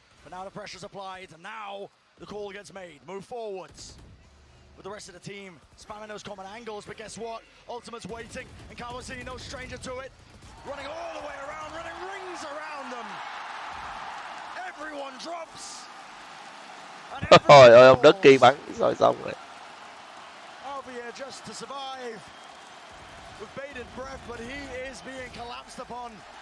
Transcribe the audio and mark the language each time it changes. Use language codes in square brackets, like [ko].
[en] But now the pressure's applied, and now the call gets made. Move forwards. With the rest of the team spamming those common angles, but guess what? Ultimate's waiting, and Kawasini no stranger to it. Running all the way around, running rings around them. Everyone drops. [vi] Trời ơi, ông Đất Kỳ bắn rồi xong rồi. [en] Here just to survive with bated breath, but he is being collapsed upon.